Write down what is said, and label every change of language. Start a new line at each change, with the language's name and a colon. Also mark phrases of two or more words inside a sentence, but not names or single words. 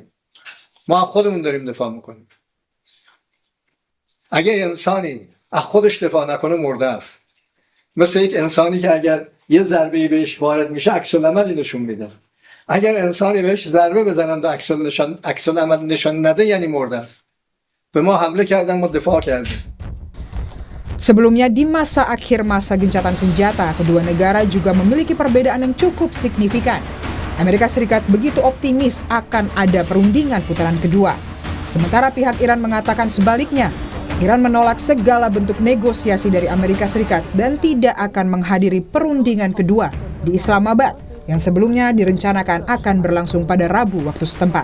Persian: ما خودمون داریم دفاع میکنیم. اگه انسانی از خودش دفاع نکنه مرده است. مثل یک انسانی که اگر یه ضربه‌ای بهش وارد میشه عکس العملی نشون میده. اگر انسانی بهش ضربه بزنن و عکس العمل نشون نده یعنی مرده است. به ما حمله کردن، ما دفاع کردیم.
Indonesian: Sebelumnya di masa akhir masa gencatan senjata, kedua negara juga memiliki perbedaan yang cukup signifikan. Amerika Serikat begitu optimis akan ada perundingan putaran kedua. Sementara pihak Iran mengatakan sebaliknya, Iran menolak segala bentuk negosiasi dari Amerika Serikat dan tidak akan menghadiri perundingan kedua di Islamabad yang sebelumnya direncanakan akan berlangsung pada Rabu waktu setempat.